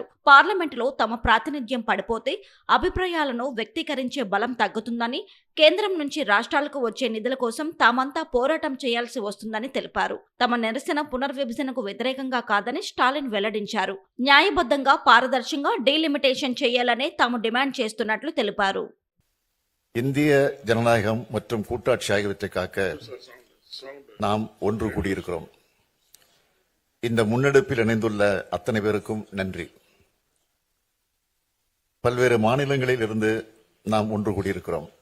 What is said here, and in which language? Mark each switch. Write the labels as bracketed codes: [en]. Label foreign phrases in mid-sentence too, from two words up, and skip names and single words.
[te] పార్లమెంటులో తమ ప్రాతినిధ్యం పడిపోతే అభిప్రాయాలను వ్యక్తీకరించే బలం తగ్గుతుందని, కేంద్రం నుంచి రాష్ట్రాలకు వచ్చే నిధుల కోసం తామంతా పోరాటం చేయాల్సి వస్తుందని తెలిపారు. తమ నిరసన పునర్విభజనకు వ్యతిరేకంగా కాదని స్టాలిన్ వెల్లడించారు. న్యాయబద్ధంగా, పారదర్శకంగా డీలిమిటేషన్ చేయాలనే తాము డిమాండ్ చేస్తున్నట్లు తెలిపారు. [ta] இந்திய ஜனநாயகம் மற்றும் கூட்டாட்சி ஆகியவற்றை காக்க நாம் ஒன்று கூடியிருக்கிறோம். இந்த முன்னெடுப்பில் இணைந்துள்ள அத்தனை பேருக்கும் நன்றி. பல்வேறு மாநிலங்களில் இருந்து நாம் ஒன்று கூடியிருக்கிறோம்.